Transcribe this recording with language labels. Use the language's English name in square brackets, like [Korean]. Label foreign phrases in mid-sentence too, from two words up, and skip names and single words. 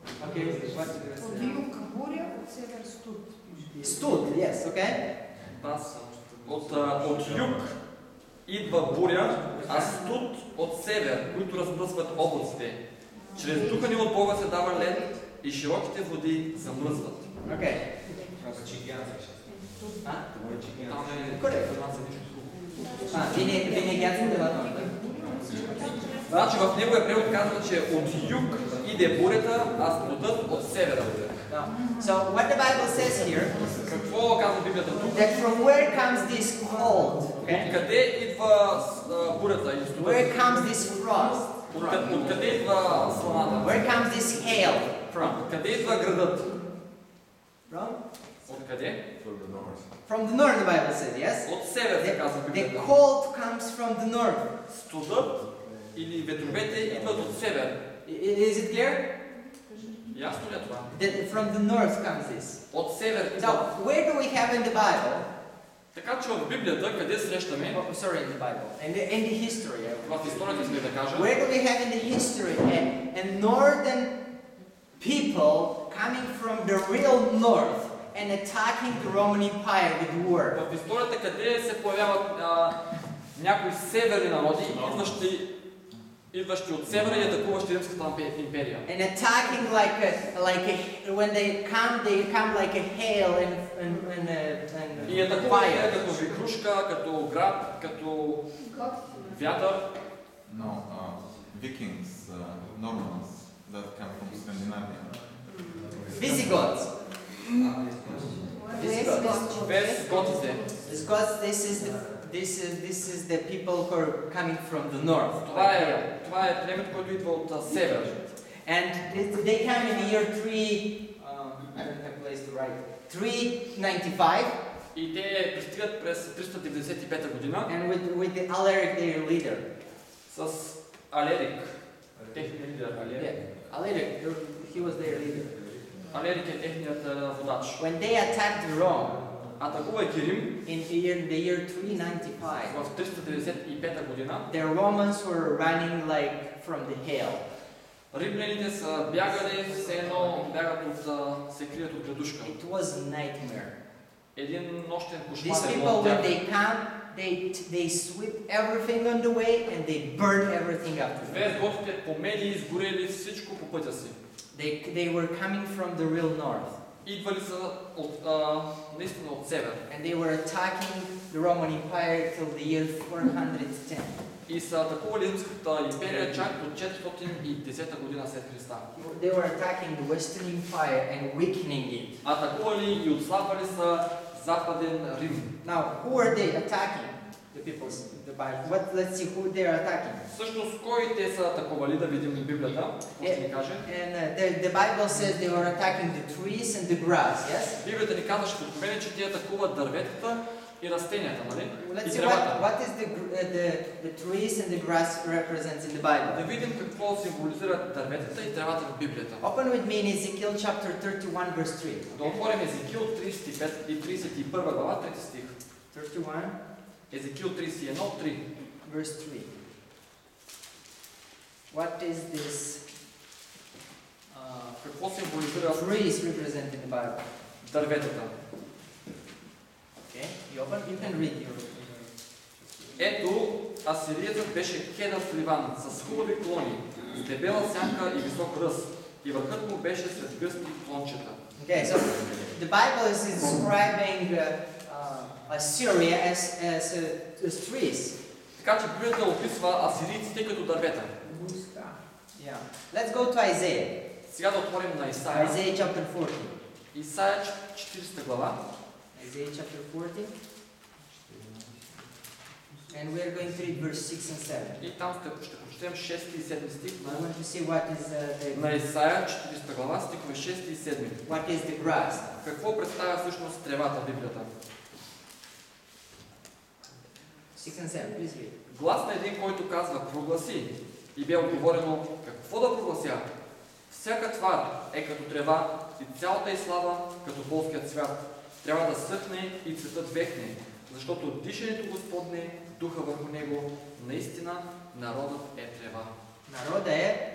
[English] Okay, what did you [Bulgarian] От [English] say? [Bulgarian] юг буря, от север студ. [English] Stood, yes, okay? [Bulgarian] От юг идва буря, а студ от север, които размръзват облаците. Чрез духа ни от Бога се дава лед и широките води замръзват. [English] Okay. [Bulgarian] Там е [English] Correct. [Bulgarian] информация нищо. Значи в неговия превод казва, че от юг иде бурята, а студът от севера. [English] So what the Bible says here, [Bulgarian] Какво казва Библията тук? [English] that from where comes this cold, okay? [Bulgarian] Откъде идва бурята или студът? [English] Where comes this frost? [Bulgarian] Откъде идва сланата? [English] Where comes this hail from? [Bulgarian] Откъде идва градът? [English] From? [Bulgarian] Откъде? [English] From the north, the Bible said, yes? [Bulgarian] От север се казва [English] The [Bulgarian] Библията. [English] cold comes from the north. [Bulgarian] Студът или ветровете идват от север. [English] Is it clear? [Bulgarian] Ясно ли е това? [English] From the north comes this. [Bulgarian] От север [English] So, [Bulgarian] идва. [English] where do we have in the Bible? [Bulgarian] Така че в Библията, къде срещаме, [English] Oh, sorry, in the Bible. In the history. [Bulgarian] в историята сме да кажа, [English] Where do we have in the history a northern people coming from the real north and attacking the Roman Empire with war? [Bulgarian] в историята къде се появяват някои северни народи, идващи от севера и атакуващи Римската империя. [English] And attacking when they come like a hail [Bulgarian] И [English] and [Bulgarian] атакуват [English] fire. [Bulgarian] като вихрушка, като град, като вятър. [English] No, Vikings, Normans that come from Scandinavia. Visigoths. Visigoths. [Bulgarian] Без готите. [English] Visigoths, this is the people who are coming from the north. [Bulgarian] Това е племето, което идва от север. [English] And they come in the year 3, I don't have place to write, 395, [Bulgarian] И те пристигат през 395 година [English] and with the Alaric, their leader. [Bulgarian] с Алерик. Техният лидер Алерик. [English] Yeah, Alaric, he was their leader. [Bulgarian] Алерик е техният водач. [English] When they attacked Rome [Bulgarian] Атакувайки Рим [English] in the year 395, [Bulgarian] в 395 година, [English] the Romans were running like from the hail. [Bulgarian] римляните са бягали, все едно бягат се крият от градушка. [English] It was a nightmare. [Bulgarian] Един нощен [English] These [Bulgarian] кошмар е [English] people, [Bulgarian] било [English] when [Bulgarian] тях. [English] they come, they sweep everything on the way and they burn everything after them. [Bulgarian] Без готите помели и изгорели всичко по пътя си. [English] They were coming from the real north. [Bulgarian] Идвали са наистина от север. [English] And they were attacking the Roman Empire till the year 410. [Bulgarian] И са атакували Римската империя чак до 410 година след Христа. [English] They were attacking the Western Empire and weakening it. [Bulgarian] Атакували и отслабвали са Западен Рим. [English] Now, who are they attacking? The people, the Bible. Let's see who they are attacking. [Bulgarian] Всъщност, кой те са атакували, да видим в Библията, какво ще ни каже? [English] And the Bible says they were attacking the trees and the grass, yes? [Bulgarian] Библията ни казваше в Откровение, че те атакуват дърветата и растенията, нали? [English] Let's [Bulgarian] И [English] see [Bulgarian] тревата. [English] what is the trees and the grass represents in the [Bulgarian] Да [English] Bible. [Bulgarian] видим какво символизират дърветата и тревата в Библията. [English] Open with me in Ezekiel chapter 31 verse 3. [Bulgarian] Да отворим Езекил 35 и 31 глава, 3 стих. 31 Езекил 31, 3. [English] verse 3. What is this? [Bulgarian] Какво символизира [English] Trees represent in the Bible. [Bulgarian] дърветата? [English] Okay, you can read your. [Bulgarian] Ето, асириецът беше кедър в Ливан, с хубави клони, с дебела сянка и висок ръст, и върхът му беше сред гъсти клончета. [English] Okay, so the Bible is describing Assyria as trees. [Bulgarian] Така че Библията описва асирийците като дървета. [English] Yeah. Let's go to Isaiah. [Bulgarian] Сега да отворим на Исаия. [English] Isaiah chapter 40. [Bulgarian] Исаия 40 глава. [English] Isaiah chapter 40. And we are going to read verse 6 and 7. [Bulgarian] И там ще прочетем 6 и 7 стих [English] I want to see what is [Bulgarian] на Исаия 40 глава, стихове 6 и 7. [English] what is the grass. [Bulgarian] Какво представя всъщност тревата в Библията? [English] 6 and 7, please read. [Bulgarian] Глас на един, който казва: прогласи. И бе отговорено: какво да проглася? Всяка твар е като трева и цялата й слава като полският цвят. Трябва да съхне и цветът вехне, защото дишането Господне, духа върху него, наистина народът е трева.